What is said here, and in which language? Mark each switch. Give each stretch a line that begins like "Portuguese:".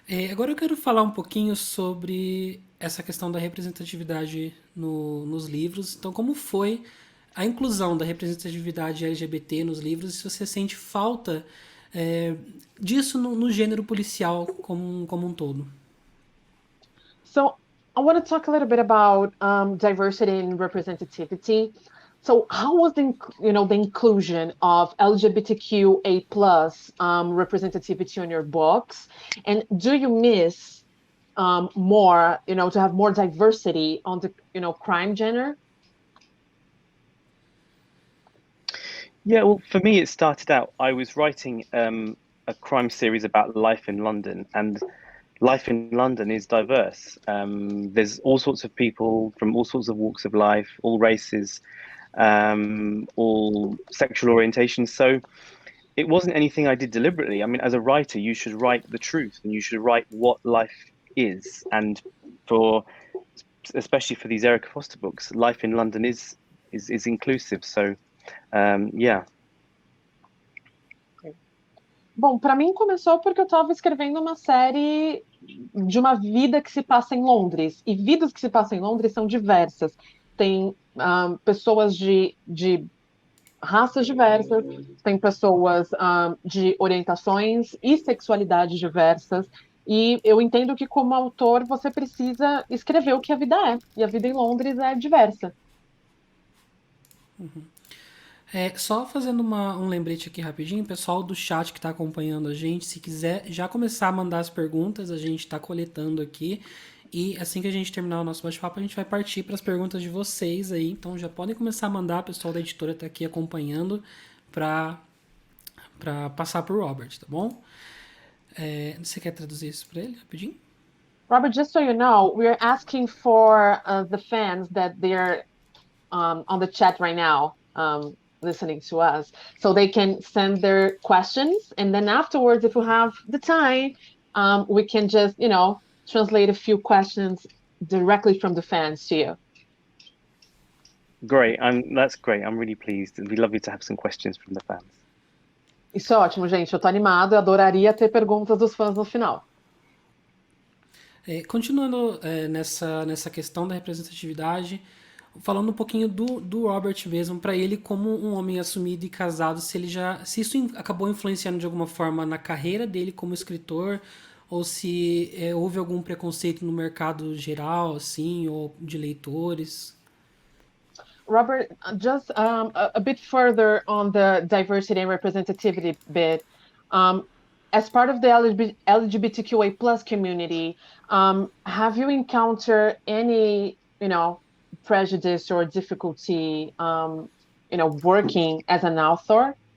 Portuguese: Agora eu quero falar um pouquinho sobre essa questão da representatividade nos livros. Então, como foi a inclusão da representatividade LGBT nos livros e se você sente falta disso no gênero policial como um todo?
English: So I want to talk a little bit about diversity and representativity. So how was the inclusion of LGBTQA plus representativity on your books, and do you miss more, to have more diversity on the crime genre? Yeah, well, for me, it started out, I was writing a crime series about life in London, and life in London is diverse. There's all sorts of people from all sorts of walks of life, all races, all sexual orientations. So it wasn't anything I did deliberately. I mean, as a writer, you should write the truth and you should write what life is. And for especially for these Erica Foster books, life in London is inclusive. So yeah.
Portuguese: Bom, para mim começou porque eu estava escrevendo uma série de uma vida que se passa em Londres. E vidas que se passam em Londres são diversas. Tem pessoas de raças diversas, tem pessoas de orientações e sexualidades diversas. E eu entendo que, como autor, você precisa escrever o que a vida é. E a vida em Londres é diversa. Só fazendo um lembrete aqui rapidinho, pessoal do chat que está acompanhando a gente, se quiser já começar a mandar as perguntas, a gente está coletando aqui. E assim que a gente terminar o nosso bate-papo, a gente vai partir para as perguntas de vocês aí. Então já podem começar a mandar, o pessoal da editora está aqui acompanhando para passar para o Robert, tá bom? Você quer traduzir isso para ele rapidinho?
English: Robert, just so you know, we are asking for the fans that they're on the chat right now, listening to us, so they can send their questions, and then afterwards, if we have the time, we can just, translate a few questions directly from the fans to you. Great. That's great. I'm really pleased. It'd be lovely to have some questions from the fans.
Portuguese: Isso é ótimo, gente. Eu tô animado, eu adoraria ter perguntas dos fãs no final. Continuando nessa questão da representatividade, falando um pouquinho do Robert mesmo, para ele como um homem assumido e casado, se isso acabou influenciando de alguma forma na carreira dele como escritor, ou se houve algum preconceito no mercado geral, assim, ou de leitores.
English: Robert, just a bit further on the diversity and representativity bit. As part of the LGBTQA plus community, have you encountered any, prejudice or difficulty, working as an author?